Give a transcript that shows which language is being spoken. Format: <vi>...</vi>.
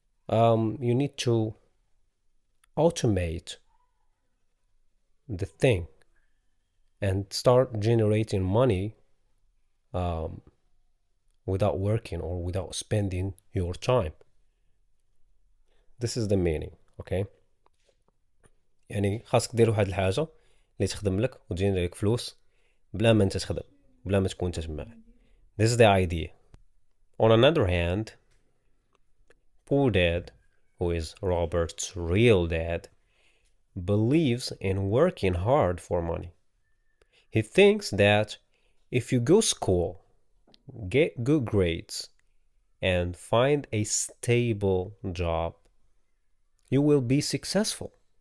<en>You need to automate the thing and start generating money without working or without spending your time. This is the meaning, okay?</en> <ar>يعني خاصك دير واحد الحاجة اللي تخدم لك وتجيني لك فلوس بلا ما انت تخدم، بلا ما تكون تجمع.</ar> <en>This is the idea. On another hand, poor dad, who is Robert's real dad, believes in working hard for money. He thinks that if you go school, get good grades, and find a stable job, you will be successful.</en>